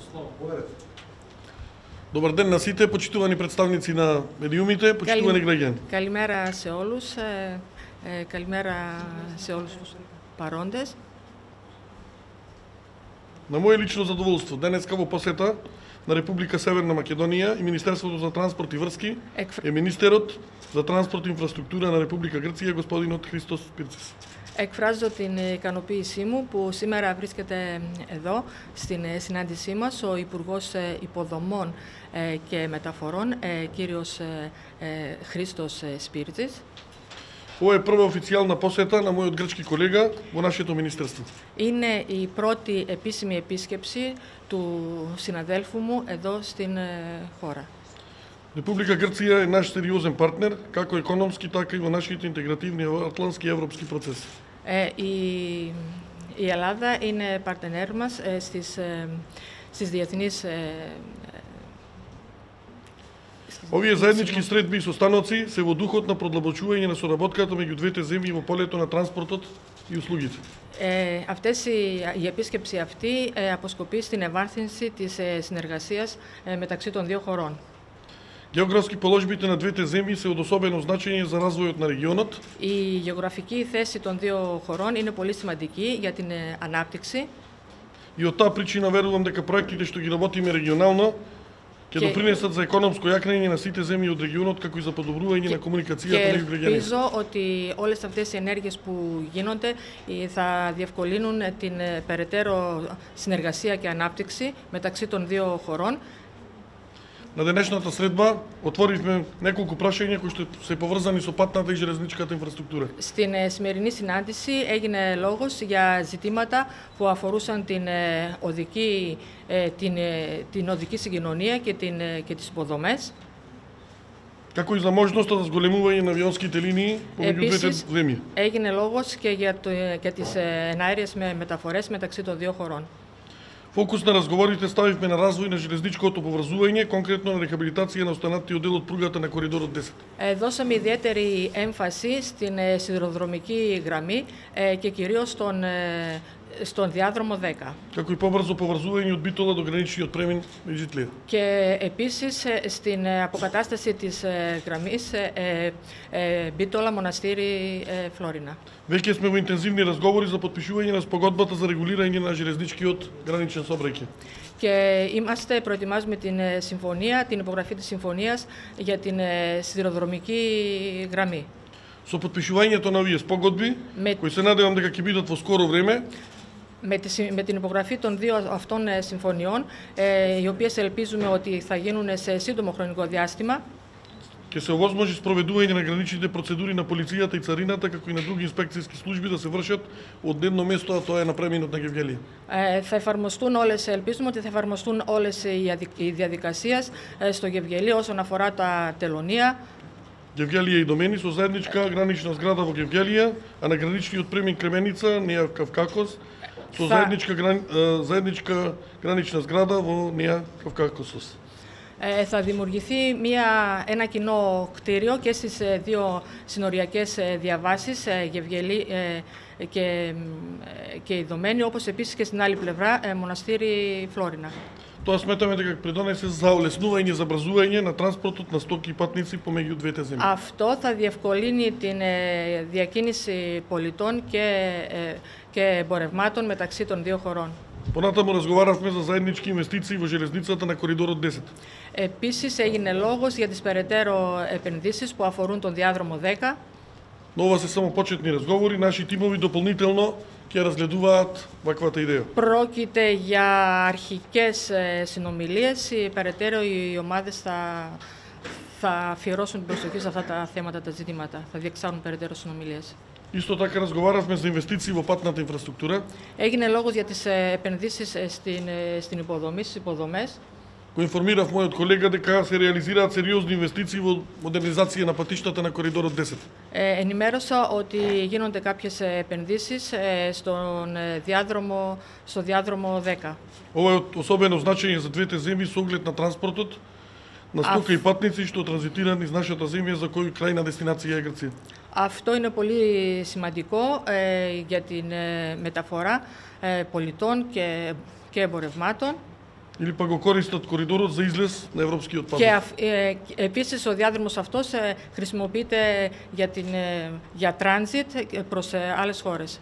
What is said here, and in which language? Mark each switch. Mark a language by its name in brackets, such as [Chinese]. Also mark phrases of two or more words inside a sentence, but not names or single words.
[Macedonian] Добър ден на сите, почитувани представници на медиумите, почитувани граждани. [Greek] Καλημέρα σε όλους, καλημέρα σε όλους τους παρόντες. [Macedonian] На мое лично задоволство, денеска во посета на Република Северна Македонија и Министерството за транспорт и врски е министерот за транспорт и инфраструктура на Република Грција, господинот Христос Πίρτσης. [Greek] Εκφράζω την ικανοποίησή μου που σήμερα βρίσκεται εδώ στην συνάντησή μας ο Υπουργός Υποδομών και Μεταφορών, κύριος Χρήστος Πίρτσης. [Macedonian] Ова е прва официјална посета на мојот грчки колега во нашето министерство. [Greek] Είναι η πρώτη επίσημη επίσκεψη του συναδέλφου μου εδώ στην χώρα. [Macedonian] Република Грција е наш сериозен партнер, како економски, така и во нашите интегративни атлантски и европски процеси. [Greek] Η Ελλάδα είναι παρτενέρ μας στις διεθνείς. [Macedonian] Овие заеднички средби и состаноци се во духот на продлабочување на соработката меѓу двете земји во полето на транспортот и услугите. [Greek] Η επίσκεψη αυτή αποσκοπεί στην ευάθυνση της συνεργασίας μεταξύ των δύο χωρών. [Macedonian] Γεωγραφски положбите на двете земји се од особено значење за развојот на регионот. [Greek] Η γεωγραφική θέση των δύο χωρών είναι πολύ σημαντική για την ανάπτυξη. [Macedonian] И од таа причина верувам дека проектите што ги работиме регионално ќе допринесат за економско јакнење на сите земји од регионот, како и за подобрување на комуникацијата меѓу граѓаните. [Greek] Ελπίζω ότι όλες αυτές οι ενέργειες που γίνονται θα διευκολύνουν την περαιτέρω συνεργασία και ανάπτυξη μεταξύ των δύο χωρών. [Macedonian] На денешната средба отворивме неколку прашања кои што се поврзани со патната и железничката инфраструктура. [Greek] Στην σημερινή συνάντηση έγινε λόγος για ζητήματα που αφορούσαν την οδική συγκοινωνία και τις υποδομές. [Macedonian] Како и за можноста за зголемување на авионските линии помеѓу двете земји. [Greek] Έγινε λόγος και για τις εναέριες μεταφορές μεταξύ των δύο χωρών. [Macedonian] Фокус на разговорите ставивме на развој на железничкото поврзување, конкретно на рехабилитација на останатиот дел од пругата на коридорот 10. [Greek] Δώσαμε ιδιαίτερη έμφαση στην σιδηροδρομική γραμμή και κυρίως στον διάδρομο 10. [Macedonian] Како и побрзо поврзување од Битола до граничниот премин Меđutlija. [Greek] Και επίσης στην αποκατάσταση της γραμμής Μπίτολα Μοναστήρι Φλόρινα. [Macedonian] Веќе сме во интензивни разговори за подпишување на спогодбата за регулирање на железничкиот граничен сообраќај. [Greek] Και προετοιμάζουμε την υπογραφή της συμφωνίας για την σιδηροδρομική γραμμή. [Macedonian] Со подпишувањето на овие спогодби, кои се надевам дека ќе бидат во скоро време, [Greek] με την υπογραφή των δύο αυτών συμφωνιών, οι οποίες ελπίζουμε ότι θα γίνουν σε σύντομο χρονικό διάστημα, [Macedonian] ќе се овозможи спроведување на граничните процедури на полицијата и царината, како и на други инспекцијски служби да се вршат од едно место, а тоа е на преминот на Γεβγέλια. [Greek] Ελπίζουμε ότι θα εφαρμοστούν όλες οι διαδικασίες στο Γεβγέλιο όσον αφορά τα τελωνία. [Macedonian] Γεβγέλια и Домени со заедничка гранична зграда во Γεβγέλια, а на граничниот премин Кременица, Неа Кавкакос, со заедничка гранична зграда во Неа Кавкакосос. [Greek] Θα δημιουργηθεί ένα κοινό κτίριο και στις δύο συνοριακές διαβάσεις, Γεβγέλη και η Δομένη, όπως επίσης και στην άλλη πλευρά, Μοναστήρι Φλόρινα. [Macedonian] Тоа сметаме дека придонесе за улеснување и забрзување на транспортот на стоки и патници помеѓу двете земји. [Greek] Αυτό θα διευκολύνει την διακίνηση πολιτών και εμπορευμάτων μεταξύ των δύο χωρών. [Macedonian] Понатаму разговаравме за заеднички инвестиции во железницата на коридорот 10. [Greek] Επίσης έγινε λόγος για τις περαιτέρω επενδύσεις που αφορούν τον διάδρομο 10. [Macedonian] Но ова се само почетни разговори, наши тимови дополнително ќе разгледуваат ваквата идеја. [Greek] Πρόκειται για αρχικές συνομιλίες, περαιτέρω οι ομάδες θα αφιερώσουν την προσοχή σε αυτά τα θέματα, τα ζητήματα, θα διεξάγουν περαιτέρω συνομιλίες. [Macedonian] Исто така разговаравме за инвестиции во патната инфраструктура. [Greek] Έγινε λόγος για τις επενδύσεις στην υποδομή, στις υποδομές. [Macedonian] Го информирав мојот колега дека се реализираат сериозни инвестиции во модернизација на патиштата на коридорот 10. [Greek] Ενημέρωσα ότι γίνονται κάποιες επενδύσεις στο διάδρομο 10. [Macedonian] Ова е од особено значење за двете земји со оглед на транспортот на стока и патници што транзитираат низ нашата земја, за кој крајна дестинација е Грција. [Greek] Αυτό είναι πολύ σημαντικό για την μεταφορά πολιτών και εμπορευμάτων. [Macedonian] или пак го користат коридорот за излез на европскиот пазар. [Greek] Και επίσης ο διάδρομος αυτός χρησιμοποιείται για τράνζιτ προς άλλες χώρες.